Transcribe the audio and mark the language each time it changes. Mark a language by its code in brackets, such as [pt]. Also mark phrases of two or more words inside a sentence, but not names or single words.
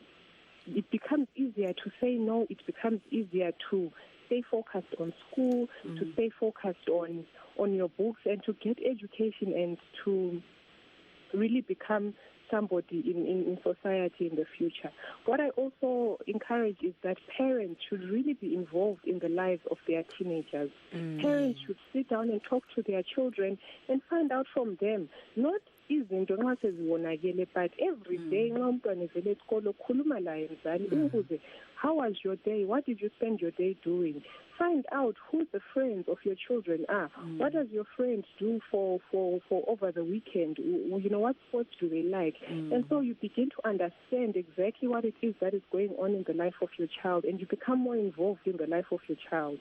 [en] It becomes easier to say no, it becomes easier to stay focused on school, to stay focused on your books and to get education and to really become somebody in society in the future. What I also encourage is that parents should really be involved in the lives of their teenagers. Parents should sit down and talk to their children and find out from them, not [nd] izinto nxa sezibonakele, [en] but every day [nd] nxa umntwana evele esikolo khuluma laye mzali umbuze, [en] how was your day, what did you spend your day doing? Find out who the friends of your children are. What does your friends do for over the weekend? You know, what sports do they like? And so you begin to understand exactly what it is that is going on in the life of your child, and you become more involved in the life of your child.